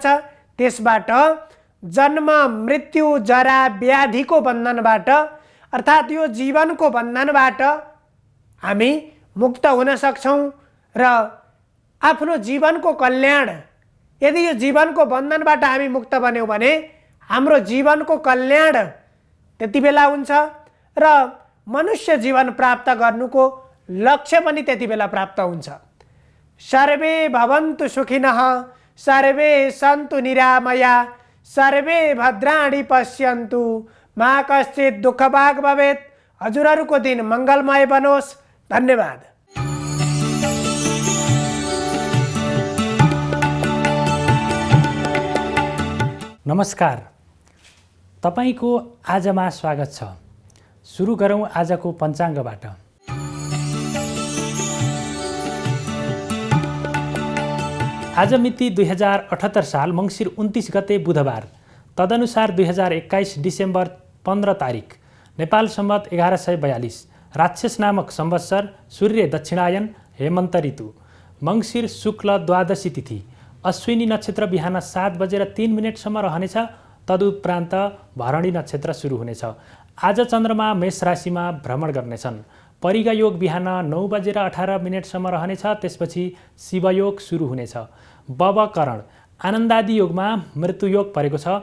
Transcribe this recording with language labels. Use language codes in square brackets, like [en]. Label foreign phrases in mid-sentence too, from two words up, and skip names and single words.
[ne] त्यसबाट जन्म मृत्यु जरा व्याधिको बन्धनबाट अर्थात् यो जीवनको बन्धनबाट हामी मुक्त हुन सक्छौँ र आफ्नो जीवनको कल्याण, यदि यो जीवनको बन्धनबाट हामी मुक्त बन्यौँ भने हाम्रो जीवनको कल्याण त्यति बेला हुन्छ र मनुष्य जीवन प्राप्त गर्नुको लक्ष्य पनि त्यति बेला प्राप्त हुन्छ। [sa] सर्वे भवन्तु सुखिनः, सर्वे सन्तु निरामया, सर्वे भद्राणि पश्यन्तु, मा कश्चित् दुःखभाग् भवेत्। [ne] हजुरहरूको दिन मङ्गलमय बनोस्। धन्यवाद। नमस्कार, तपाईको आजमा स्वागत छ। सुरु गरौँ आजको पञ्चाङ्गबाट। आज मिति 2078 साल मङ्सिर 29 गते बुधबार, तदनुसार 2021 डिसेम्बर 15 तारिक, नेपाल सम्वत 1142, राक्षस नामक संवत्सर, सूर्य दक्षिणायन, हेमन्त ऋतु, मङ्सिर शुक्ल द्वादशी तिथि, अश्विनी नक्षत्र बिहान 7:03 रहनेछ। तदुपरान्त भरणी नक्षत्र सुरु हुनेछ। आज चन्द्रमा मेष राशिमा भ्रमण गर्नेछन्। परिगा योग बिहान 9:18 रहनेछ। त्यसपछि शिवयोग सुरु हुनेछ। बबकरण आनन्दादि योगमा मृत्युयोग परेको छ।